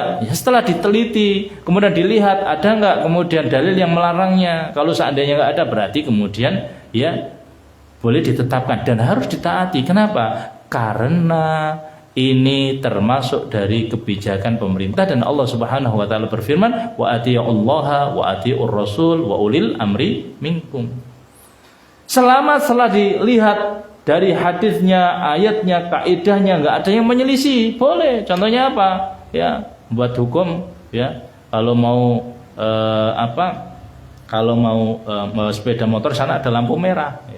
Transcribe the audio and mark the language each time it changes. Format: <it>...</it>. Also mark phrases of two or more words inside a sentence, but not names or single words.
<id>Ya setelah diteliti, kemudian dilihat ada nggak kemudian dalil yang melarangnya. Kalau seandainya nggak ada, berarti kemudian ya boleh ditetapkan dan harus ditaati. Kenapa? Karena ini termasuk dari kebijakan pemerintah dan</id> <ar>الله سبحانه وتعالى</ar> <id>berfirman,</id> <ar>وأطيعوا الله وأطيعوا الرسول وأولي الأمر منكم.</ar> <id>Selama setelah dilihat dari hadisnya, ayatnya, kaidahnya nggak ada yang menyelisih, boleh. Contohnya apa? Ya, buat hukum ya. Kalau mau Kalau mau sepeda motor sana ada lampu merah, ya.</id>